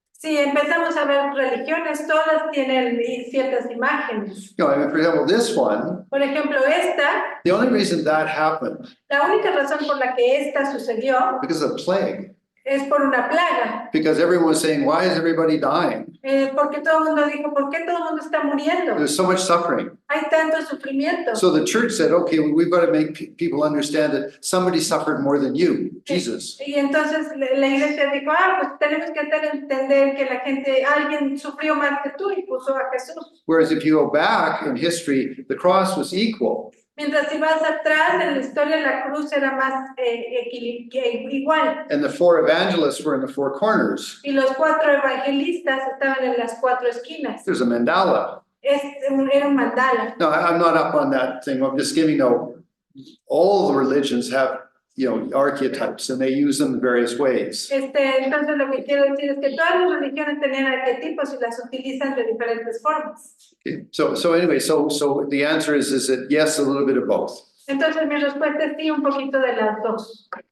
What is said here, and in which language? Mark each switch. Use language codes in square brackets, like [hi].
[es] Si empezamos a ver religiones, todas tienen ciertas imágenes. [en] You know, I mean, for example, this one, [es] Por ejemplo, esta, [en] the only reason that happened, [es] la única razón por la que esta sucedió [en] because of plague, [es] es por una plaga. [en] because everyone was saying, why is everybody dying? [es] Porque todo el mundo dijo, ¿por qué todo el mundo está muriendo? [en] There's so much suffering. [es] Hay tanto sufrimiento. [en] So the church said, okay, we've got to make people understand that somebody suffered more than you, Jesus. [es] Y entonces la iglesia dijo, pues tenemos que hacer entender que la gente, alguien sufrió más que tú y puso a Jesús. [en] Whereas if you go back in history, the cross was equal. [es] Mientras si vas atrás en la historia, la cruz era más igual. [en] And the four evangelists were in the four corners. [es] Y los 4 evangelistas estaban en las 4 esquinas. [en] There's a mandala. [es] Era un mandala. [en] No, I'm not up on that thing. I'm just giving, all the religions have, archetypes and they use them in various ways. [es] Entonces lo que quiero decir es que todas las religiones tenían arquetipos y las utilizan de diferentes formas. [en] Okay. So anyway, so the answer is that yes, a little bit of both. [es] Entonces mi respuesta es sí, un poquito de las dos.